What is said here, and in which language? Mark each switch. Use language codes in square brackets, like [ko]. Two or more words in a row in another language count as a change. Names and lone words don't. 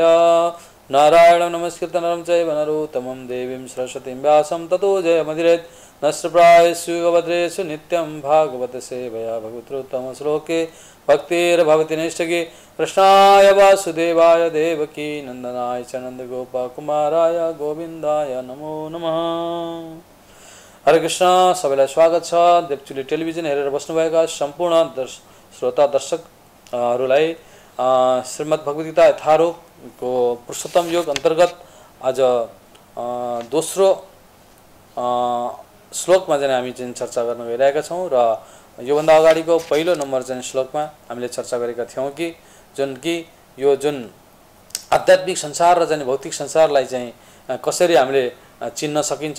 [sa] नारायणं नमस्कृत्य नरं चैव नरोत्तमं देवीं सरस्वतीं व्यासं ततो जयमुदीरयेत्। नष्टप्रायेषु योगभद्रेषु नित्यं भागवत सेवया भगवतोत्तम श्लोके भक्तिर्भवति नैष्ठिकी। कृष्णाय वासुदेवाय देवकी नंदनाय च नन्दगोपकुमाराय गोविन्दाय नमो नमः। हरे कृष्ण। [ne] सबैलाई स्वागत छ देवचुली टेलिभिजन हेरेर बस्नुभएका सम्पूर्ण श्रोता दर्शकहरूलाई श्रीमद् भगवद्गीता यथारूपको पुरुषोत्तम योग अन्तर्गत आज दोस्रो श्लोकमा चाहिँ हामी चाहिँ चर्चा गर्न गइरहेका छौँ र योभन्दा अगाडिको पहिलो नम्बर चाहिँ श्लोकमा हामीले चर्चा गरेका थियौँ कि यो जुन आध्यात्मिक संसार र चाहिँ भौतिक संसारलाई चाहिँ कसरी हामीले चिन्न सकिन्छ।